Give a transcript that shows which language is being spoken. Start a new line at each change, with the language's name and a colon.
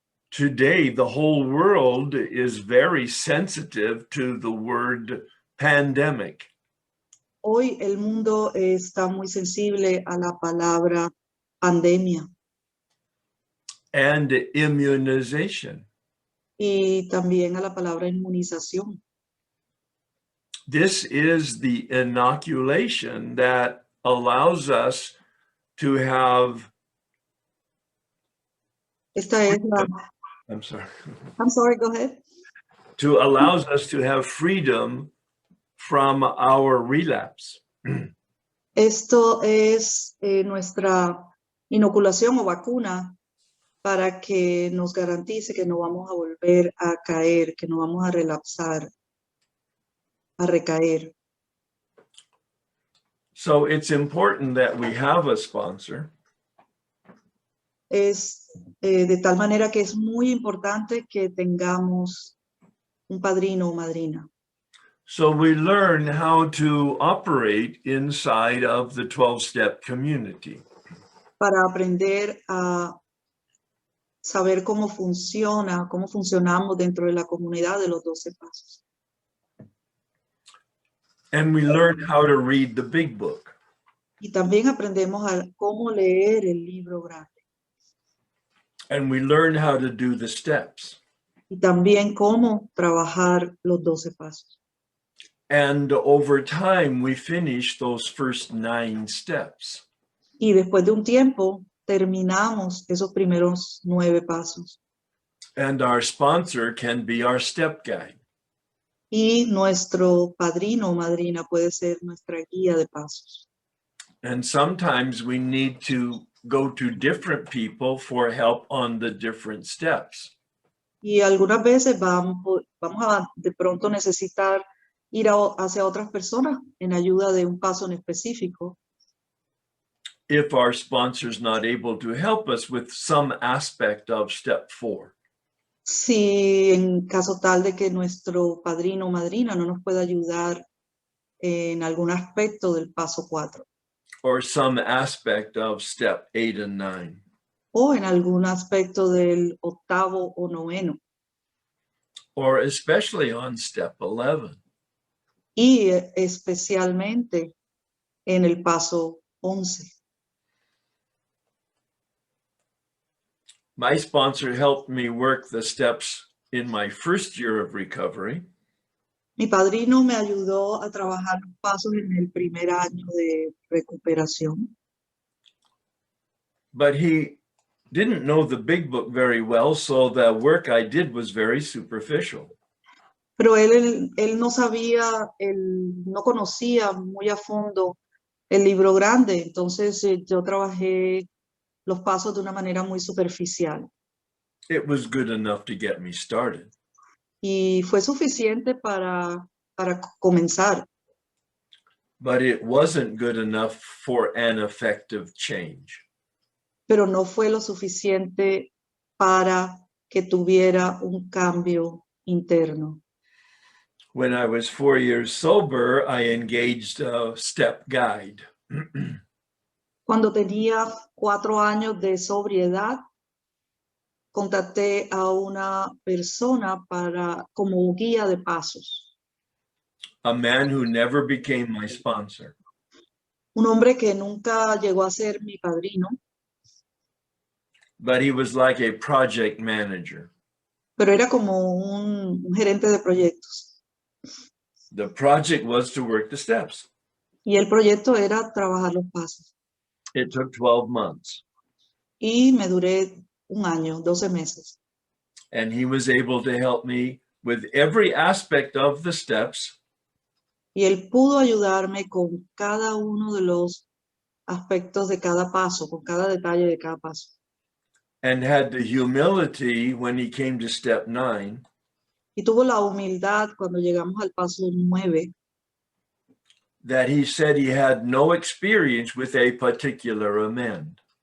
English: Today, the whole world is very sensitive to the word pandemic.
Spanish: Hoy el mundo está muy sensible a la palabra pandemia
English: And immunization.
Spanish: y también a la palabra inmunización.
English: This is the inoculation that allows us to have,
Spanish: Esta es la...
English: I'm sorry, go ahead. allows us to have freedom from our relapse.
Spanish: Esto es nuestra inoculación o vacuna para que nos garantice que no vamos a volver a caer, que no vamos a relapsar, a recaer.
English: So it's important that we have a sponsor.
Spanish: Es de tal manera que es muy importante que tengamos un padrino o madrina.
English: So we learn how to operate inside of the 12-step community.
Spanish: Para aprender a saber cómo funcionamos dentro de la comunidad de los 12 pasos.
English: And we learn how to read the big book.
Spanish: Y también aprendemos a cómo leer el libro grande.
English: And we learn how to do the steps.
Spanish: Y también cómo trabajar los 12 pasos.
English: And over time, we finish those first 9 steps.
Spanish: Y después de un tiempo, terminamos esos primeros 9 pasos.
English: And our sponsor can be our step guide.
Spanish: Y nuestro padrino o madrina puede ser nuestra guía de pasos.
English: And sometimes we need to go to different people for help on the different steps.
Spanish: Y algunas veces vamos a de pronto necesitar ir hacia otras personas en ayuda de un paso en específico.
English: If our sponsor is not able to help us with some aspect of step 4.
Spanish: Si en caso tal de que nuestro padrino o madrina no nos pueda ayudar en algún aspecto del paso 4.
English: Or some aspect of step 8 and 9.
Spanish: O en algún aspecto del 8º o 9º.
English: Or especially on step 11.
Spanish: Y especialmente en el paso 11.
English: My sponsor helped me work the steps in my first year of recovery.
Spanish: Mi padrino me ayudó a trabajar los pasos en el primer año de recuperación.
English: But he didn't know the big book very well, so the work I did was very superficial.
Spanish: Pero él no sabía, él no conocía muy a fondo el libro grande, entonces yo trabajé los pasos de una manera muy superficial.
English: It was good enough to get me started.
Spanish: Y fue suficiente para comenzar.
English: But it wasn't good enough for an effective change.
Spanish: Pero no fue lo suficiente para que tuviera un cambio interno.
English: When I was 4 years sober, I engaged a step guide.
Spanish: Cuando tenía 4 años de sobriedad, contacté a una persona como guía de pasos.
English: A man who never became my sponsor.
Spanish: Un hombre que nunca llegó a ser mi padrino.
English: But he was like a project manager.
Spanish: Pero era como un gerente de proyectos.
English: The project was to work the steps.
Spanish: Y el proyecto era trabajar los pasos.
English: It took 12 months.
Spanish: Y me duré un año, 12 meses.
English: And he was able to help me with every aspect of the steps.
Spanish: Y él pudo ayudarme con cada uno de los aspectos de cada paso, con cada detalle de cada paso.
English: And had the humility when he came to step 9
Spanish: Y tuvo la humildad cuando llegamos al paso 9,
English: that he said he had no experience with a particular amend.